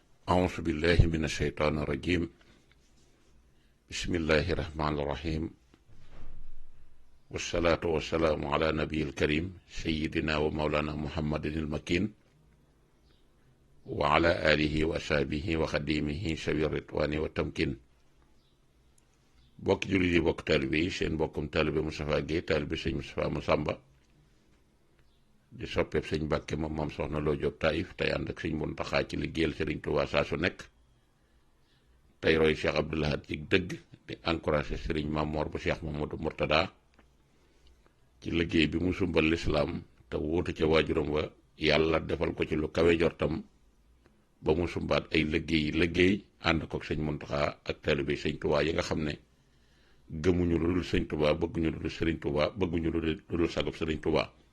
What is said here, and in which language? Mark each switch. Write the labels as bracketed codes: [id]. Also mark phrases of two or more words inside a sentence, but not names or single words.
[ar] أعوذ بالله من الشيطان الرجيم بسم الله الرحمن الرحيم والصلاة والسلام على نبي الكريم سيدنا ومولانا محمد المكين وعلى آله وأصحابه وخديمه سوي الرضوان والتمكين [wo] bokk jullit yi bokk taalibe yi seen bokkum taalibe Moustapha Guèye taalibe sëñ Moustapha Massamba di soppeeb sëñ Mbàkke moom moom soxna Loo Jóob Taïf tey ànd ak sëñ Muntaxa ci liggéeyal Sëriñ Tuubaa saa su nekk tey roy Cheikh Abdoul Ahad ci dëgg di encouragé sëriñ Mamoor bu Cheikh Mamadou Mourtada ci liggéey bi mu sumbal lislaam te wóotu ca waajuram wa yàlla defal ko ci lu kawe jortam ba mu sumbaat ay liggéey ànd ko sëñ Muntaxa ak taalibe sëñ Tuubaa yi nga xam ne gëmuñu lu dul sëñ Tuubaa bëgguñu lu dul sëriñ Tuubaa bëgguñu lu dul sagub sëriñ Tuubaa